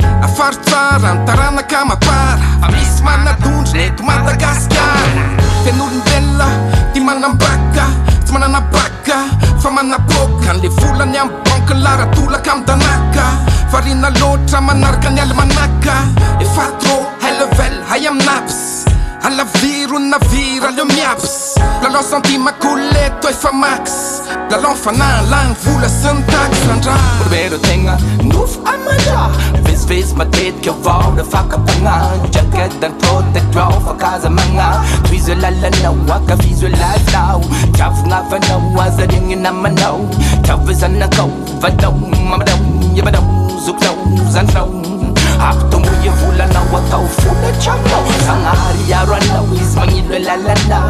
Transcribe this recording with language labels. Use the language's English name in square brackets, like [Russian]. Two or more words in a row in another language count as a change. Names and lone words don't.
[Malagasy] Afary tsara ny taranaka mapara, fa misy manadondry ny eto Madagasikara. Feno olombelona ty manambaka, tsy manana baka, fa manapoka. Ny le volany amin'ny banky ny laratolaka amin'ny danaka, variana loatra manaraka ny almanaka. [English] Efa trop high level, [Malagasy] hay amin'ny naps, alaviro ny navira, aleo miabs. Lalao santima couleto efa max, lalao fanahy lany vola sy ny tax randraha. Olombelo tegna nofo amandra, vezivezy matetika avao rehefa kapana. [English] Jacket and coat and draw, [Malagasy] fa kaza magna. Tohizo lalanao, ankafizo lalinao, tiavina avanao, aza regny namanao. Tiavo zanakao, vanao, mamanao, evanao, zokinao, zandrinao. Ampitombo e volanao, atao vola tranonao. Zanahary aro anao, izy magnilo e lalanao.